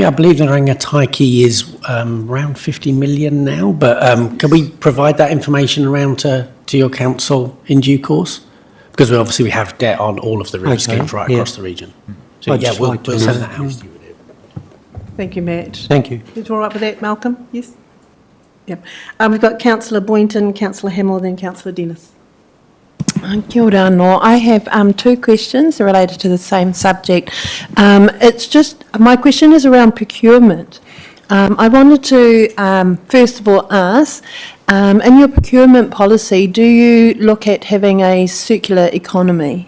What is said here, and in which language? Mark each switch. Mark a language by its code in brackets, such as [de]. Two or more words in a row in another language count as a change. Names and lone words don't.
[en] I believe the Rangataiki is around 50 million now, but can we provide that information around to your council in due course? Because we have debt on all of the river schemes right across the region. So we'll send that out. Thank you, Matt. Thank you. Is it all right with that, Malcolm? Yes? Yep. We've got Councillor Boynton, Councillor Hamill, then Councillor Dennis. [mi] Kia ora anō. [en] I have 2 questions related to the same subject. My question is around procurement. I wanted to, first of all, ask, in your procurement policy, do you look at having a circular economy?